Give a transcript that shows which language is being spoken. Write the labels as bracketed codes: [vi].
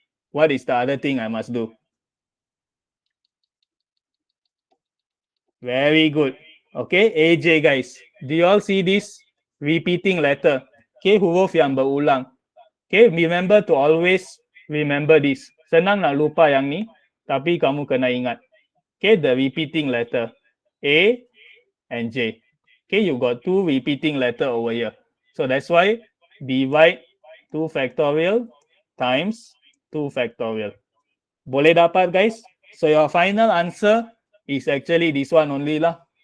[en] What is the other thing I must do? Very good. Okay, AJ guys. Do you all see this repeating letter? Okay, [ms] huruf yang berulang. [en] Okay, remember to always remember this. [ms] Senang nak lupa yang ni, tapi kamu kena ingat. [en] Okay, the repeating letter. A and J. Okay, you got two repeating letter over here. So that's why divide 2 factorial times 2 factorial. [ms] Boleh dapat [en] guys? So your final answer is actually this one only lah.